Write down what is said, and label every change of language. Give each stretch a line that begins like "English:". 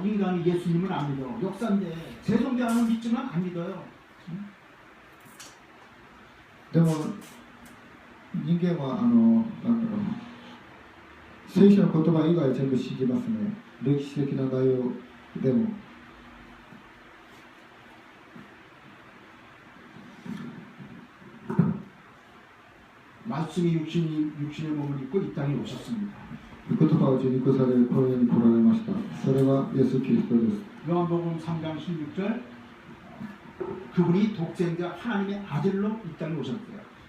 Korean: 인간이 예수님을 안 믿어. 역사인데 세종대왕은 믿지만 안 믿어요.
Japanese: でも人間はなんだろう、聖書の言葉以外全部信じますね。歴史的な内容でも。
Korean: 말씀이 육신의 몸을 입고 이 땅에 오셨습니다.
Japanese: 言葉を受肉され、この世に来られました。それはイエス・キリストです。
Korean: 요한복음 3장 16절 그분이 독생자 하나님의 아들로 이 땅에 오셨대요.